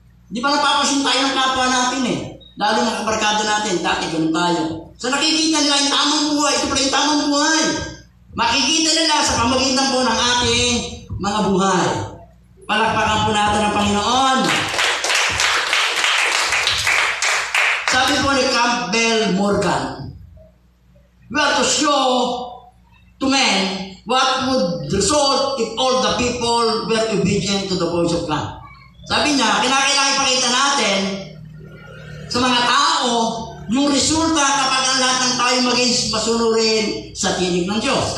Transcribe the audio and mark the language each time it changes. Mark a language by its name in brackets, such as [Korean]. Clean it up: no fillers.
[Filipino] Di ba napapasin tayo ng kapwa natin eh? Lalo ng kabarkada natin, dati ganun tayo. So nakikita nila yung tamang buhay, ito pala yung tamang buhay. Makikita nila sa pamagitan po ng ating mga buhay. Palakpakan po natin ang Panginoon. Sabi po ni [English] Campbell Morgan, we are to show to men what would result if all the people were obedient to the voice of God. [Filipino] Sabi niya, kinakailangan ipakita natin sa mga tao yung resulta kapag ang lahat ng tayo maging masunurin sa tinig ng Diyos.